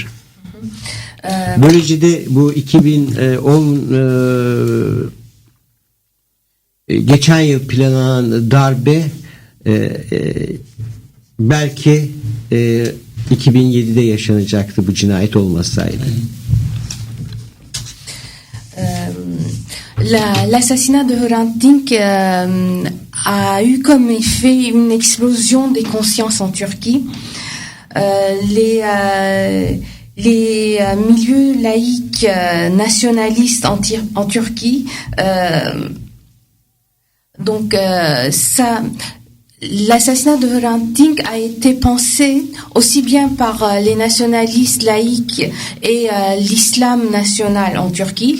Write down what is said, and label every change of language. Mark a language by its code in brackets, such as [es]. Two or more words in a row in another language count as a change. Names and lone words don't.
[tr] Böylece de bu 2010 geçen yıl planlanan darbe belki 2007'de yaşanacaktı bu cinayet olmasaydı. [fr] L'assassinat de Hrant Dink a eu comme effet une explosion des consciences en Turquie. Les milieux laïcs nationalistes en Turquie, l'assassinat de Hrant Dink a été pensé aussi bien par les nationalistes laïcs et l'islam national en Turquie.